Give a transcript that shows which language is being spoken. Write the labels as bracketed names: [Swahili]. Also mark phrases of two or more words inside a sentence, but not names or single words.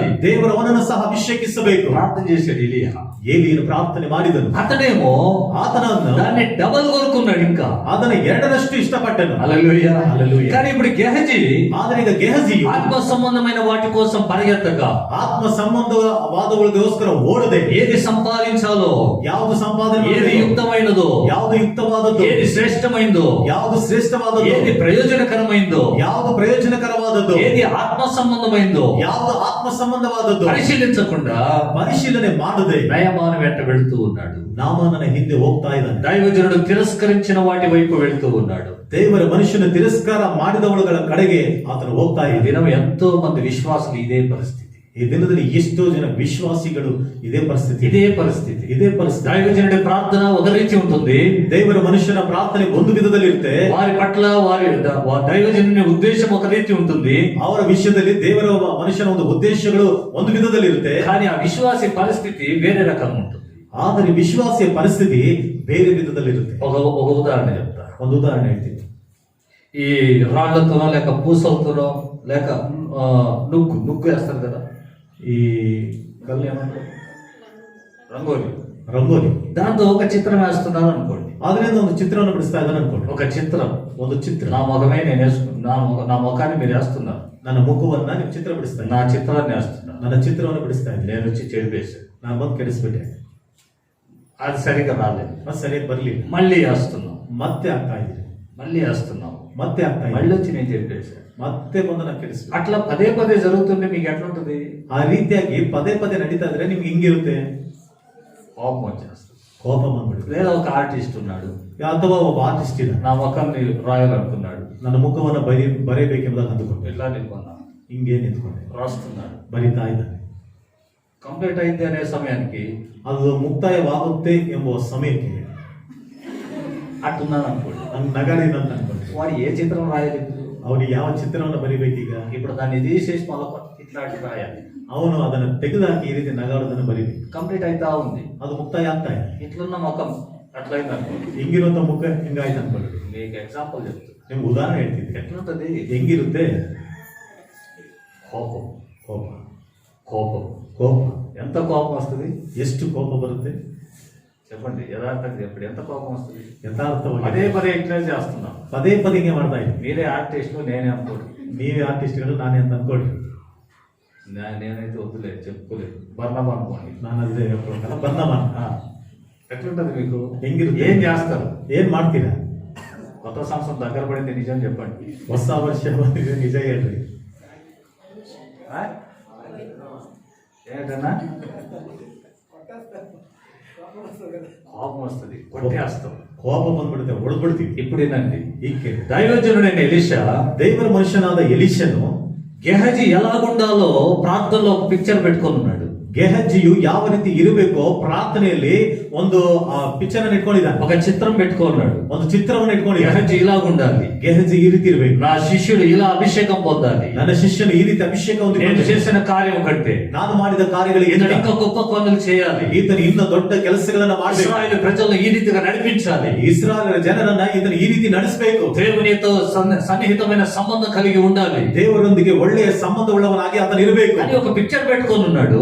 [Kannada] ದೇವರು ಅವನನ್ನು ಸಹ ಅಭಿಷೇಕಿಸಬೇಕು. [Telugu] ప్రార్థన చేశాడు ఎలియా. [Kannada] ಏಲಿಯನು ಪ್ರಾರ್ಥನೆ ಮಾಡಿದನು. [Telugu] అతడేమో దాన్ని డబల్ కోరుకున్నాడు, ఇంకా [Kannada] ಅದನ್ನ ಎರಡರಷ್ಟು ಇಷ್ಟಪಟ್ಟನು. [Telugu] హల్లెలూయా, హల్లెలూయా. కానీ ఇప్పుడు గెహజీ [Kannada] ಆದರೆ ಈಗ ಗೆಹಜಿಯು [Telugu] ఆత్మ సంబంధమైన వాటి కోసం పరిగెత్తక, [Kannada] ಆತ್ಮ ಸಂಬಂಧವಾದವುಗಳಿಗೋಸ್ಕರ ಓಡದೆ, [Telugu] ఏది సంపాదించాలో, [Kannada] ಯಾವುದು ಸಂಪಾದನೆ [Telugu] ఏది [Kannada] ಮಾಡಬೇಕು, [Telugu] యుక్తమైనదో, [Kannada] ಯಾವುದು ಯುಕ್ತವಾದದ್ದು, [Telugu] ఏది శ్రేష్టమైందో, [Kannada] ಯಾವುದು ಶ್ರೇಷ್ಠವಾದದ್ದು, [Telugu] ఏది ప్రయోజనకరమైందో, [Kannada] ಯಾವುದು ಪ್ರಯೋಜನಕರವಾದದ್ದು, [Telugu] ఏది ఆత్మ సంబంధమైందో [Kannada] ಯಾವುದು ಆತ್ಮ ಸಂಬಂಧವಾದದ್ದು [Telugu] పరిశీలించకుండా [Kannada] ಪರಿಶೀಲನೆ ಮಾಡದೆ [Telugu] నయమాన వెంట వెళుతూ ఉన్నాడు. [Kannada] ನಾಮನ ಹಿಂದೆ ಹೋಗ್ತಾ ಇದ್ದಾನೆ. [Telugu] దైవజనుడు తిరస్కరించిన వాటి వైపు వెళుతూ ఉన్నాడు. [Kannada] ದೇವರ ಮನುಷ್ಯನ ತಿರಸ್ಕಾರ ಮಾಡಿದವಳುಗಳ ಕಡೆಗೆ ಆತನು ಹೋಗ್ತಾ [Telugu] ఈ [Kannada] ಇದ್ದಾನೆ. [Telugu] దినం ఎంతో మంది విశ్వాసులు ఇదే పరిస్థితి, [Kannada] ಈ ದಿನದಲ್ಲಿ ಎಷ್ಟೋ ಜನ ವಿಶ್ವಾಸಿಗಳು ಇದೇ ಪರಿಸ್ಥಿತಿ. ಇದೇ ಪರಿಸ್ಥಿತಿ. [Telugu] దైవజనుడి ప్రార్థన ఒక రీతి ఉంటుంది, [Kannada] ದೇವರ ಮನುಷ್ಯನ ಪ್ರಾರ್ಥನೆ ಒಂದು ವಿಧದಲ್ಲಿ ಇರುತ್ತೆ. [Telugu] వారి పట్ల దైవజనుని ఉద్దేశం ఒక రీతి ఉంటుంది, [Kannada] ಅವರ ವಿಷಯದಲ್ಲಿ ದೇವರ ಮನುಷ್ಯನ ಒಂದು ಉದ್ದೇಶಗಳು ಒಂದು ವಿಧದಲ್ಲಿ ಇರುತ್ತೆ. [Telugu] కానీ ఆ విశ్వాసి పరిస్థితి వేరే రకంగా ఉంటుంది. [Kannada] ಆದರೆ ವಿಶ್ವಾಸಿಯ ಪರಿಸ್ಥಿತಿ ಬೇರೆ ವಿಧದಲ್ಲಿ ಇರುತ್ತೆ. [Telugu] ఒక ఉదాహరణ చెప్తా. [Kannada] ಒಂದು ಉದಾಹರಣೆ ಹೇಳ್ತೀನಿ. [Telugu] ఈ రాళ్లతోనో లేక పూసలతోనో లేక నుగ్గు వేస్తారు కదా, [Kannada] ಈ ಕಲ್ಲು ಏమంటారు, [Telugu] రంగోలి, దాంతో ఒక చిత్రం వేస్తున్నారు అనుకోండి. [Kannada] ಅದರಿಂದ ಒಂದು ಚಿತ್ರವನ್ನು ಬಿಡಿಸ್ತಾ ಇದ್ದಾನೆ ಅನ್ಕೊಂಡು. [Telugu] ఒక చిత్రం, [Kannada] ಒಂದು ಚಿತ್ರ, [Telugu] నా ముఖమే నేను నా ముఖాన్ని మీరు వేస్తున్నారు, [Kannada] ನನ್ನ ಮುಖವನ್ನ ನೀವು ಚಿತ್ರ ಬಿಡಿಸ್ತಾ [Telugu] నా చిత్రాన్ని వేస్తున్నారు, [Kannada] ನನ್ನ ಚಿತ್ರವನ್ನು ಬಿಡಿಸ್ತಾ ಇದ್ದೀನಿ. [Telugu] నేను వచ్చి చెడిపేశాను, [Kannada] ನಾನು ಬಂದು ಕೆಡಿಸ್ಬಿಟ್ಟೆ, [Telugu] అది సరిగా రాలేదు, [Kannada] ಮತ್ತೆ ಸರಿಯಾಗಿ ಬರ್ಲಿಲ್ಲ, [Telugu] మళ్ళీ వేస్తున్నాం, [Kannada] ಮತ್ತೆ ಆಗ್ತಾ ಇದ್ದೀನಿ, [Telugu] మళ్ళీ వేస్తున్నాం, [Kannada] ಮತ್ತೆ ಆಗ್ತಾ [Telugu] మళ్ళీ [Kannada] ಇದೆ, [Telugu] వచ్చి నేను చెడిపేశాను. [Kannada] ಮತ್ತೆ ಬಂದು ನಾನು ಕೆಡಿಸ್ಬಿಟ್ಟೆ. [Telugu] అట్లా పదే పదే జరుగుతుంటే మీకు ఎట్లుంటది? [Kannada] ಆ ರೀತಿಯಾಗಿ ಪದೇ ಪದೇ ನಡೀತಾ ಇದ್ರೆ ನಿಮ್ಗೆ ಹಿಂಗಿರುತ್ತೆ, [Telugu] కోపం వచ్చేస్తుంది. [Kannada] ಕೋಪ ಬಂದ್ಬಿಡುತ್ತೆ. [Telugu] లేదా ఒక ఆర్టిస్ట్ ఉన్నాడు, [Kannada] ಅಥವಾ ಒಬ್ಬ ಆರ್ಟಿಸ್ಟ್ ಇಲ್ಲ, [Telugu] నా ముఖాన్ని రాయాలనుకున్నాడు, [Kannada] ನನ್ನ ಮುಖವನ್ನು ಬರೆಯಬೇಕೆಂಬುದಾಗಿ ಅಂದುಕೊಂಡು [Telugu] ఎట్లా నిల్కొన్నా [Kannada] ಹಿಂಗೆ ನಿಂತ್ಕೊಂಡೆ, [Telugu] రాస్తున్నాడు, [Kannada] ಬರಿತಾ ಇದ್ದಾನೆ. [Telugu] కంప్లీట్ అయింది అనే సమయానికి [Kannada] ಅದು ಮುಕ್ತಾಯವಾಗುತ್ತೆ ಎಂಬ ಸಮಯಕ್ಕೆ [Telugu] అట్టున్నాను అనుకోండి, [Kannada] ನಂಗೆ ನಗಾಡಿದ ಅಂತ ಅನ್ಕೊಂಡೆ. [Telugu] వాడు ఏ చిత్రం రాయాలి? [Kannada] ಅವನಿಗೆ ಯಾವ ಚಿತ್ರವನ್ನು ಬರಿಬೇಕೀಗ? [Telugu] ఇప్పుడు దాన్ని తీసేసి మళ్ళీ ఇట్లాంటి రాయాలి. [Kannada] ಅವನು ಅದನ್ನು ತೆಗೆದುಹಾಕಿ ಈ ರೀತಿ ನಗಾಡೋದನ್ನು ಬರಿಬೇಕು. [Telugu] కంప్లీట్ అవుతా ఉంది, [Kannada] ಅದು ಮುಕ್ತಾಯ ಆಗ್ತಾ ಇದೆ. [Telugu] ఇట్లున్న ముఖం అట్లయింది అనుకోండి. [Kannada] ಹಿಂಗಿರುವಂತ ಮುಖ ಹಿಂಗಾಯ್ತು ಅನ್ಕೊಳ್ಳಿ. [Telugu] మీకు ఎగ్జాంపుల్ చెప్తున్నా, [Kannada] ನಿಮ್ಗೆ ಉದಾಹರಣೆ ಹೇಳ್ತಿದ್ದೆ. [Telugu] ఎట్లుంటది? [Kannada] ಹೆಂಗಿರುತ್ತೆ? [Telugu] కోపం, [Kannada] ಕೋಪ, [Telugu] కోపం, [Kannada] ಕೋಪ. [Telugu] ఎంత కోపం వస్తుంది? [Kannada] ಎಷ್ಟು ಕೋಪ ಬರುತ್ತೆ [Telugu] చెప్పండి, యథార్థంగా చెప్పండి, ఎంత కోపం వస్తుంది? [Kannada] ಯಥಾರ್ಥವಾಗಿ [Telugu] పదే పదే ఇట్లా చేస్తున్నాం. [Kannada] ಪದೇ ಪದೇ ಹಿಂಗೆ ಮಾಡ್ತಾ ಇದ್ದೀನಿ. [Telugu] మీరే ఆర్టిస్టులు, నేనే అనుకోండి, [Kannada] ನೀವೇ ಆರ್ಟಿಸ್ಟ್ಗಳು, ನಾನೇ ಅಂತ ಅನ್ಕೊಳ್ರಿ. [Telugu] నేనైతే వద్దులేదు, చెప్పుకోలేదు, బర్ణబా అనుకోండి. [Kannada] ನಾನು ಅದೇ ಹೇಳ್ಕೊಳಲ್ಲ, ಬರ್ನಮಾನ. [Telugu] ఎట్లుంటది మీకు? [Kannada] ಹೆಂಗಿರುತ್ತೆ? [Telugu] ఏం చేస్తారు? [Kannada] ಏನ್ ಮಾಡ್ತೀರಾ? [Telugu] కొత్త సంవత్సరం దగ్గర పడింది, నిజం చెప్పండి. [Kannada] ಹೊಸ ವರ್ಷ ಬಂದಿದೆ, ನಿಜ ಹೇಳ್ರಿ. [Telugu] ఏంటన్నా కోపం వస్తుంది, కొట్టేస్తాం, [Kannada] ಕೋಪ ಬಂದ್ಬಿಡುತ್ತೆ, ಹೊಡೆದ್ಬಿಡ್ತೀವಿ. [Telugu] ఇప్పుడేనండి, [Kannada] ಹೀಗೆ [Telugu] దైవజనుడైన ఎలీషా, [Kannada] ದೇವರ ಮನುಷ್ಯನಾದ ಎಲೀಷನು [Telugu] గెహజీ ఎలాగుండాలో ప్రార్థనలో ఒక పిక్చర్ పెట్టుకొని ఉన్నాడు. [Kannada] ಗೆಹಜಿಯು ಯಾವ ರೀತಿ ಇರಬೇಕೋ ಪ್ರಾರ್ಥನೆಯಲ್ಲಿ ಒಂದು ಪಿಕ್ಚರ್ ಅನ್ನು ಇಟ್ಕೊಂಡಿದ್ದಾನೆ, [Telugu] ఒక చిత్రం పెట్టుకున్నాడు, [Kannada] ಒಂದು ಚಿತ್ರವನ್ನು ಇಟ್ಕೊಂಡಿದ್ದಾನೆ. [Telugu] గెహజీ ఇలాగుండాలి, [Kannada] ಗೆಹಜಿ ಈ ರೀತಿ ಇರಬೇಕು, [Telugu] నా శిష్యుడు ఇలా అభిషేకం పొందాలి, [Kannada] ನನ್ನ ಶಿಷ್ಯನು ಈ ರೀತಿ ಅಭಿಷೇಕ [Telugu] నేను [Kannada] ಹೊಂದಿಕೊಂಡು [Telugu] చేసిన కార్యం కంటే [Kannada] ನಾನು ಮಾಡಿದ ಕಾರ್ಯಗಳಿಗೆ [Telugu] ఇతడు ఇంకా గొప్ప పనులు చేయాలి, [Kannada] ಈತನು ಇನ್ನ ದೊಡ್ಡ ಕೆಲಸಗಳನ್ನ ಮಾಡಬೇಕು, [Telugu] ఇశ్రాయేలు ప్రజలను ఈ రీతిగా నడిపించాలి, [Kannada] ಇಸ್ರಾಯೇಲ್ ಜನರನ್ನ ಈತನು ಈ ರೀತಿ ನಡೆಸಬೇಕು, [Telugu] దేవునితో సన్నిహితమైన సంబంధం కలిగి ఉండాలి, [Kannada] ದೇವರೊಂದಿಗೆ ಒಳ್ಳೆಯ ಸಂಬಂಧವುಳ್ಳವನಾಗಿ ಆತನು ಇರಬೇಕು [Telugu] అని ఒక పిక్చర్ పెట్టుకొని ఉన్నాడు.